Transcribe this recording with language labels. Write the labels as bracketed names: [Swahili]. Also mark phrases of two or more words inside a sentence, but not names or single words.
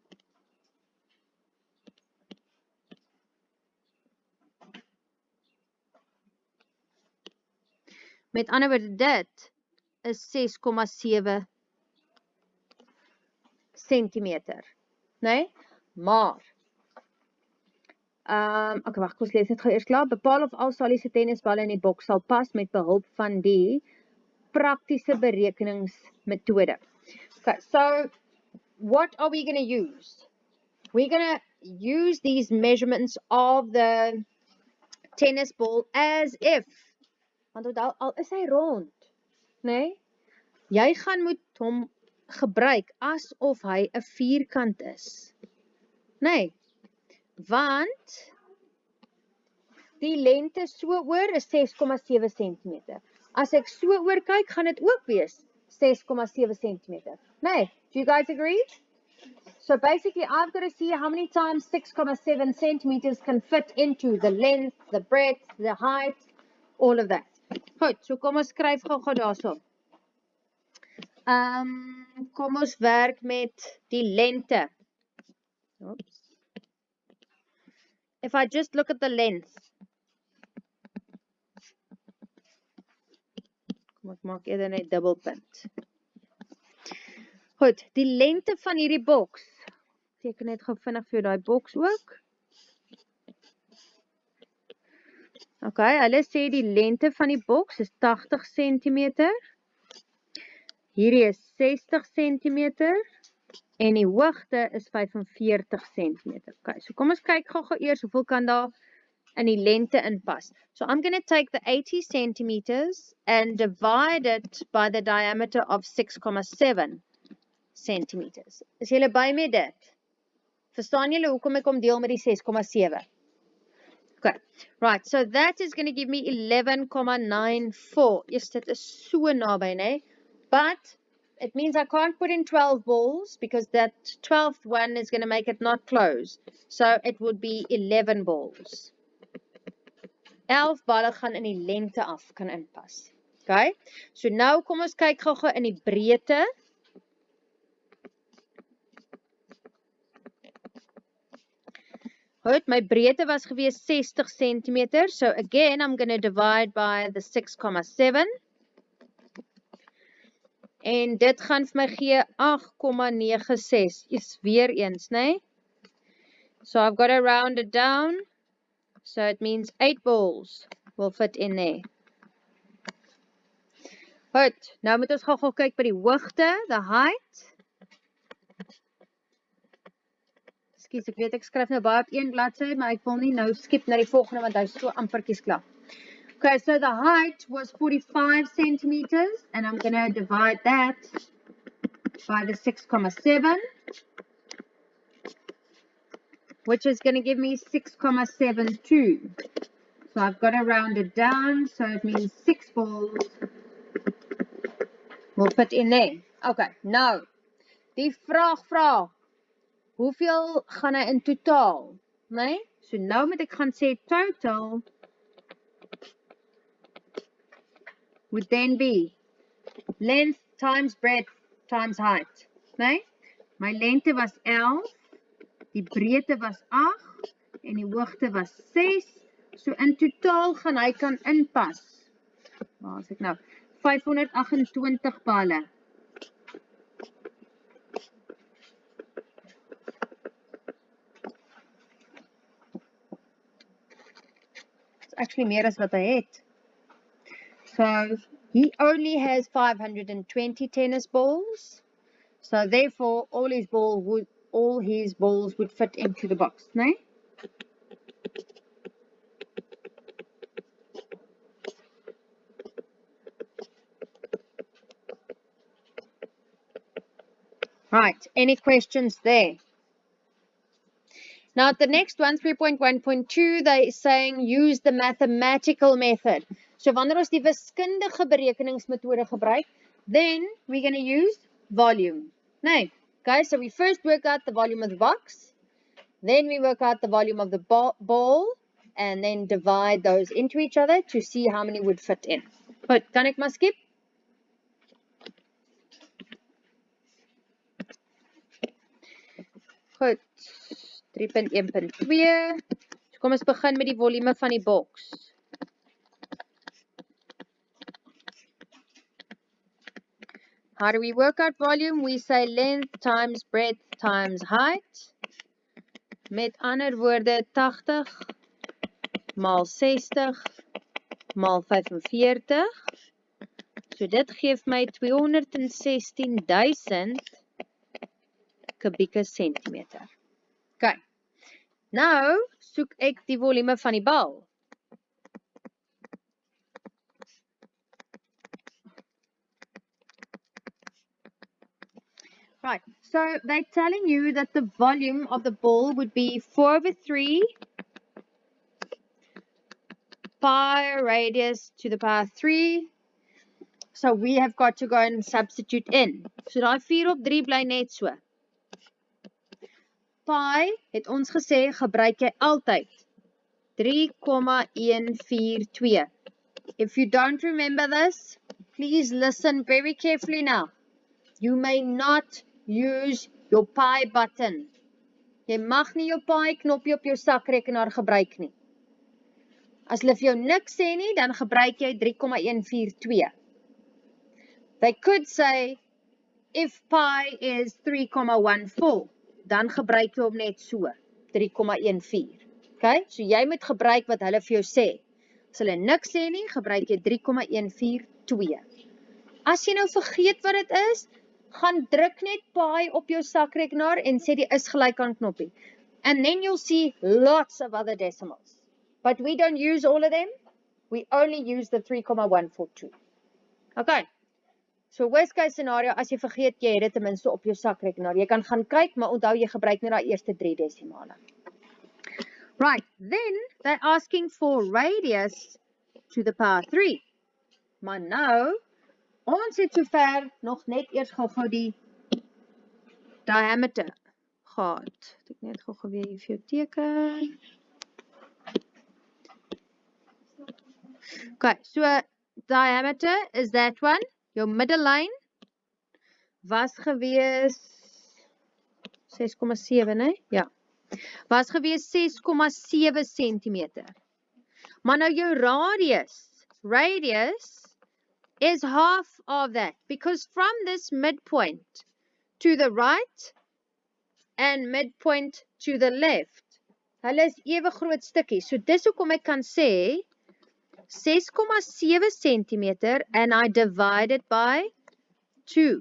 [Afrikaans] Met ander woorde, dit is 6,7 centimeter, né? Maar okay, wag, kom ons lees net gou eers klaar. Bepaal of al Solly se tennisballe in die boks sal pas met behulp van die praktiese berekeningsmetode. [English] Okay, so what are we going to use? We're going to use these measurements of the tennis ball as if, [Afrikaans] want al is hy rond, né? Jy gaan moet hom gebruik asof hy 'n vierkant is. Nee. Want die lengte so oor is 6,7 cm. As ek so oor kyk, gaan dit ook wees 6,7 cm. Nee, [English] do you guys agree? So basically, I've got to see how many times 6,7 centimeters can fit into the length, the breadth, the height, all of that. Goed, so kom ons skryf gou daarso. Kom ons werk met die lengte. Oops. If I just look at the length. [Afrikaans] Kom ek maak eerder net dubbelpunt. Goed, die lengte van hierdie boks. Teken net gou vinnig vir jou daai boks ook. Okay, hulle sê die lengte van die boks is 80 cm. Hierdie is 60 cm en die hoogte is 45 cm. Okay, so kom ons kyk gou eers hoeveel kan daar in die lengte inpas. [English] So I'm going to take the 80 centimeters and divide it by the diameter of 6,7 centimeters. [Afrikaans] Is julle by met dit? Verstaan julle hoekom ek hom deel met die 6,7? [English] Okay, right, so that is going to give me 11,94. Yes, [Afrikaans] dit is so naby, né? [English] But it means I can't put in 12 balls because that 12th one is going to make it not close. So it would be 11 balls. [Afrikaans] 11 balle gaan in die lengte af kan inpas. Okay, so nou kom ons kyk gou in die breedte. Goed, my breedte was gewees 60 cm. [English] So again, I'm going to divide by the 6,7. [Afrikaans] En dit gaan vir my gee 8,96. Is weer eens, né? [English] So I've got to round it down. So it means 8 balls will fit in there. [Afrikaans] Goed, nou moet ons gou kyk by die hoogte, [English] the height. [Afrikaans] Ekskuus, ek weet ek skryf nou baie op een bladsy, maar ek wil nie nou skip na die volgende want hy is so amperkies klaar. [English] Okay, so the height was 45 centimeters, and I'm going to divide that by the 6,7, which is going to give me 6,72. So I've got to round it down, so it means 6 balls will fit in there. [Afrikaans] Okay, nou, die vraag, hoeveel gaan hy in totaal? Nee? So nou moet ek gaan sê [English] total would then be length times breadth times height. [Afrikaans] Nee? My lengte was 11, die breedte was 8 en die hoogte was 6. So in totaal gaan hy kan inpas Waar is ek nou? 528 pale. [English] It's actually [Afrikaans] meer as wat hy het. [English] So he only has 520 tennis balls. So therefore all his balls would fit into the box, né? Right, any questions there? Now the next one, 3.1.2, they saying use the mathematical method. [Afrikaans] So wanneer ons die wiskundige berekeningsmetode gebruik, [English] then we're going to use volume. Nee, okay, so we first work out the volume of the box, then we work out the volume of the ball, and then divide those into each other to see how many would fit in. [Afrikaans] Goed, kan ek maar skip? Goed, 3.1.2. So kom ons begin met die volume van die boks. [English] How do we work out volume? We say length times breadth times height. [Afrikaans] Met ander woorde 80 maal 60 maal 45. So dit geef my 216.000 kubieke centimeter. Okay. Nou soek ek die volume van die bal. [English] Right, so they're telling you that the volume of the ball would be 4/3 pi radius to the power 3. So we have got to go and substitute in. [Afrikaans] So daai 4/3 bly net so. Pi het ons gesê gebruik jy altyd 3,142. [English] If you don't remember this, please listen very carefully now. You may not use your pi button. [Afrikaans] Jy mag nie jou pi knoppie op jou sakrekenaar gebruik nie. As hulle vir jou niks sê nie, dan gebruik jy 3,142. [English] They could say, if pi is 3,14, [Afrikaans] dan gebruik jy hom net so, 3,14. [English] Okay? [Afrikaans] So jy moet gebruik wat hulle vir jou sê. As hulle niks sê nie, gebruik jy 3,142. As jy nou vergeet wat dit is, gaan druk net pi op jou sakrekenaar en sê die is gelyk aan knoppie. [English] And then you'll see lots of other decimals. But we don't use all of them. We only use the 3,142. Okay. So worst case scenario, [Afrikaans] as jy vergeet, jy het dit ten minste op jou sakrekenaar. Jy kan gaan kyk, maar onthou jy gebruik net daai eerste 3 desimale. [English] Right, then they're asking for radius to the power 3. [Afrikaans] Maar nou, ons het sover nog net eers gou die diameter gehad. Ek net gou weer hier vir jou teken. [English] Okay, so diameter is that one. [Afrikaans] Jou middellyn was gewees 6,7, né? Ja. Was gewees 6,7 centimeter. Maar nou jou radius is [English] half of that, because from this midpoint to the right and midpoint to the left, [Afrikaans] hulle is ewe groot stukkies. So dis hoekom ek kan sê 6,7 centimeter [English] and I divide it by 2.